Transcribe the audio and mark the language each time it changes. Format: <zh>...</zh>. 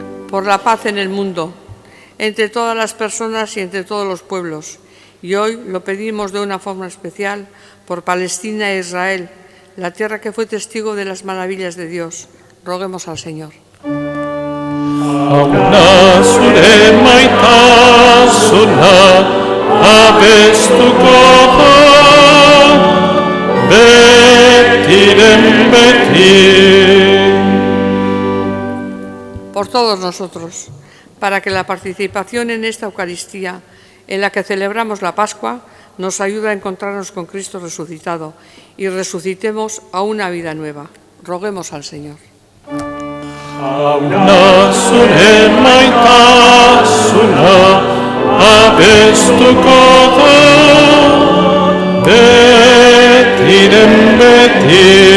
<es>Por la paz en el mundo, entre todas las personas y entre todos los pueblos. Y hoy lo pedimos de una forma especial por Palestina e Israel, la tierra que fue testigo de las maravillas de Dios. Roguemos al Señor.</es> <eu>Jauna zure maitasuna abestuko dut, betiren beti.</eu> <es>Por todos nosotros, para que la participación en esta Eucaristía, en la que celebramos la Pascua, nos ayude a encontrarnos con Cristo resucitado y resucitemos a una vida nueva. Roguemos al Señor.</es> <eu>Jauna zure maitasuna abestuko dut, betiren beti.</eu>